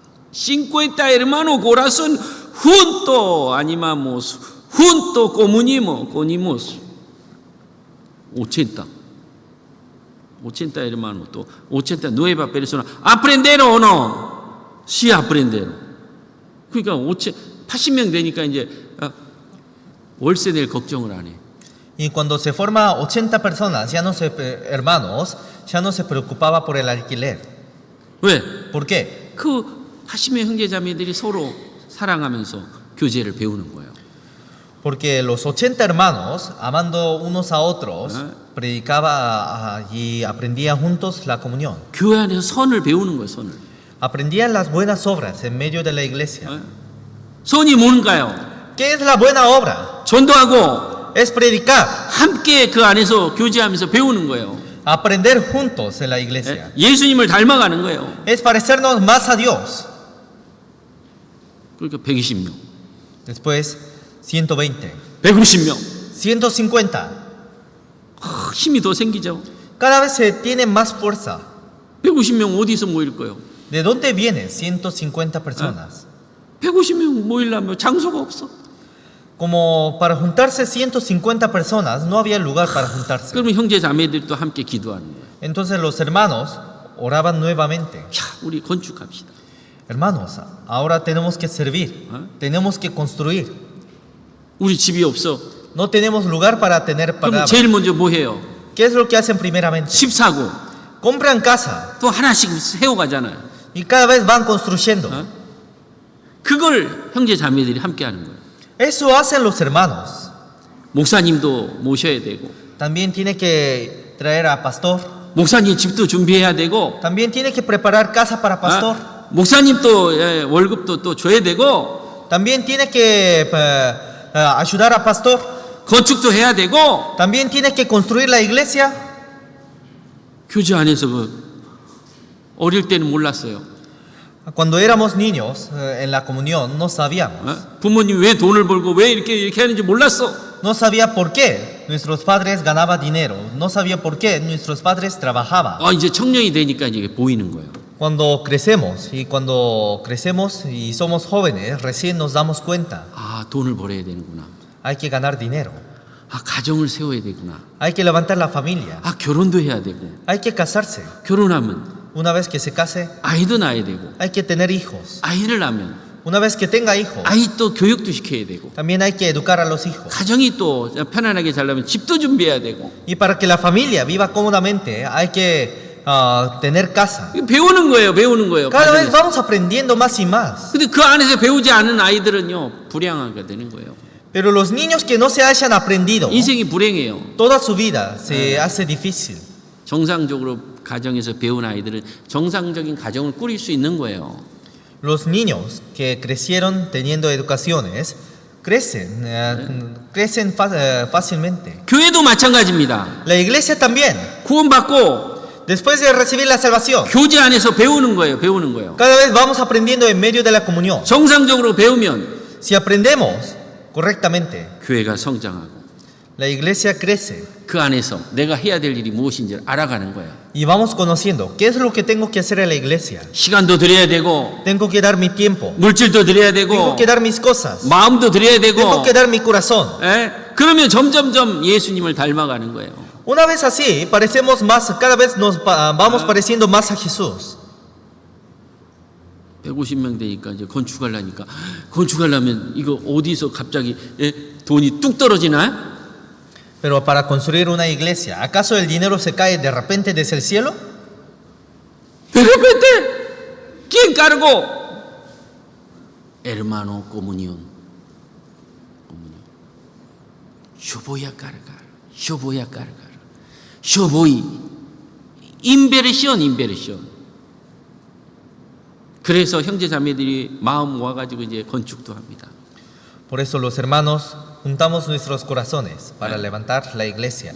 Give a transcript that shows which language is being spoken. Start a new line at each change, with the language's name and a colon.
Spanish: 50 hermanos corazón junto animamos, junto comunimos. 80 hermanos, 80 nuevas personas. ¿Aprendieron o no? Sí, aprendieron.
Korean: 그러니까 80명 되니까 이제 월세 낼 걱정을 안 해.
Spanish: Y cuando se forma 80 personas, hermanos, ya no se preocupaba por el alquiler.
Korean: 왜?
Spanish: ¿Por qué?
Korean: 그 80명 형제자매들이 서로 사랑하면서 교제를 배우는 거예요.
Spanish: Porque los 80 hermanos, amando unos a otros, predicaba y aprendían juntos la comunión.
Korean: 교회 안에서 선을 배우는 거예요, 선을.
Spanish: Aprendían las buenas obras en medio de la iglesia.
Korean: 선이 뭔가요?
Spanish: ¿Qué es la buena obra?
Korean: 전도하고
Spanish: Es predicar,
Korean: 함께 그 안에서 교제하면서 배우는 거예요.
Spanish: aprender juntos en la iglesia.
Korean: 예수님을 닮아가는 거예요.
Spanish: Es parecernos más a Dios.
Korean: 그러니까 120명,
Spanish: Después, 120,
Korean: 150명.
Spanish: 150.
Korean: 힘이 더 생기죠.
Spanish: Cada vez se tiene más fuerza.
Korean: 150명 어디서 모일 거예요?
Spanish: ¿De dónde vienen 150 personas?
Korean: 150명 모이려면 장소가 없어.
Spanish: Como para juntarse 150 personas, no había lugar para juntarse.
Korean: 그러면 형제 자매들도 함께 기도하는 거예요.
Spanish: Entonces los hermanos oraban nuevamente.
Korean: 야, 우리 건축합시다.
Spanish: Hermanos, ahora tenemos que servir, tenemos que construir.
Korean: 우리 집이 없어.
Spanish: No tenemos lugar para tener
Korean: 그럼
Spanish: palabra.
Korean: 제일 먼저 뭐 해요?
Spanish: ¿Qué es lo que hacen primeramente?
Korean: 집 사고
Spanish: Compran casa
Korean: 또 하나씩 세워가잖아요.
Spanish: y cada vez van construyendo.
Korean: 그걸 형제 자매들이 함께 하는 거예요.
Spanish: Eso hacen los hermanos.
Korean: 목사님도 모셔야 되고,
Spanish: También tiene que traer a pastor.
Korean: 목사님 집도 준비해야 되고,
Spanish: También tiene que preparar casa para pastor.
Korean: 목사님 또 월급도 또 줘야 되고,
Spanish: También tiene que ayudar a pastor.
Korean: 건축도 해야 되고.
Spanish: También tiene que construir la iglesia.
Korean: 교제 안에서 어릴 때는 몰랐어요.
Spanish: Cuando éramos niños en la comunión no sabíamos.
Korean: 부모님 왜 돈을 벌고 왜 이렇게 하는지 몰랐어.
Spanish: No sabía por qué nuestros padres ganaban dinero. No sabía por qué nuestros padres trabajaban.
Korean: 이제 청년이 되니까 이제 보이는 거예요.
Spanish: Cuando crecemos y somos jóvenes, recién nos damos cuenta.
Korean: 돈을 벌어야 되는구나.
Spanish: Hay que ganar dinero.
Korean: 가정을 세워야 되구나.
Spanish: Hay que levantar la familia.
Korean: 결혼도 해야 되고.
Spanish: Hay que casarse.
Korean: 결혼하면
Spanish: Una vez que se case,
Korean: 아이도 낳아야 되고.
Spanish: hay que tener hijos.
Korean: 아이를 낳으면
Spanish: Una vez que tenga hijos,
Korean: 아이 또 교육도 시켜야 되고.
Spanish: también hay que educar a los hijos.
Korean: 가정이 또 편안하게 살려면 집도 준비해야 되고.
Spanish: Y para que la familia viva cómodamente, hay que tener casa.
Korean: 이거 배우는 거예요. 배우는 거예요.
Spanish: Cada vez vamos aprendiendo más y más.
Korean: 근데 그 안에서 배우지 않은 아이들은요, 불량하게 되는 거예요.
Spanish: Pero los niños que no se hayan aprendido,
Korean: 인생이 불행해요.
Spanish: toda su vida se hace difícil.
Korean: 정상적으로 가정에서 배운 아이들은 정상적인 가정을 꾸릴 수 있는 거예요.
Spanish: Los niños que crecieron teniendo educaciones crecen fácilmente.
Korean: 교회도 마찬가지입니다.
Spanish: La iglesia también,
Korean: 구원받고
Spanish: después de recibir la salvación,
Korean: 교제 안에서 배우는 거예요. 배우는 거예요.
Spanish: cada vez vamos aprendiendo en medio de la comunión.
Korean: 정상적으로 배우면
Spanish: Si aprendemos correctamente,
Korean: 교회가 성장하고
Spanish: la iglesia crece
Korean: 그 안에서 내가 해야 될 일이 무엇인지 알아가는 거예요.
Spanish: y vamos conociendo qué es lo que tengo que hacer en la iglesia.
Korean: 시간도 드려야 되고,
Spanish: Tengo que dar mi tiempo,
Korean: 물질도 드려야 되고,
Spanish: tengo que dar mis cosas,
Korean: 마음도 드려야 되고.
Spanish: tengo que dar mi corazón.
Korean: 그러면 점점점 예수님을 닮아가는 거예요.
Spanish: Una vez así, parecemos más, cada vez nos vamos pareciendo más a Jesús.
Korean: 150명 되니까 이제 건축하려면 이거 어디서 갑자기 돈이 뚝 떨어지나?
Spanish: Pero para construir una iglesia, ¿acaso el dinero se cae de repente desde el cielo? De repente, ¿quién cargó? Hermano, comunión. Yo voy a cargar. Yo voy a cargar. Yo voy. 인베르션.
Korean: 그래서 형제 자매들이 마음 모아가지고 이제 건축도 합니다.
Spanish: Por eso los hermanos juntamos nuestros corazones para levantar la iglesia.